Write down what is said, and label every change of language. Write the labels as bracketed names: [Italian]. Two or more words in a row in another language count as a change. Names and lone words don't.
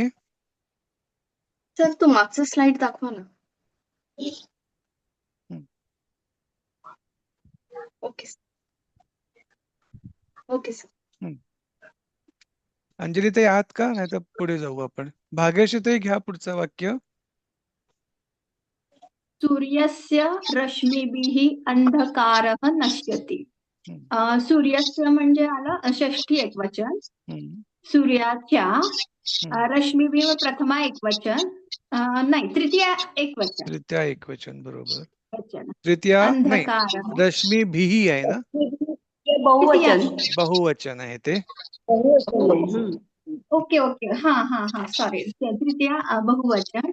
[Marathi] सर तू मागचं स्लाइड दाखवा ना. [English] OK sir. [Marathi] अंजली ताई आहात का? नाही तर पुढे जाऊ आपण. भाग्यश्री ताई, घ्या पुढचं वाक्य. [Sanskrit] सूर्यस्य रश्मिभिः अंधकारः नश्यति. [Marathi] सूर्यस्य म्हणजे आलं षष्ठी एकवचन. सूर्याच्या रश्मिभिः प्रथमा एकवचन, नाही तृतीया एकवचन. बरोबर. तृतीया नाही, रश्मिभिः आहे ना, बहुवचन आहे ते. ओके. हा सॉरी, तृतीया बहुवचन.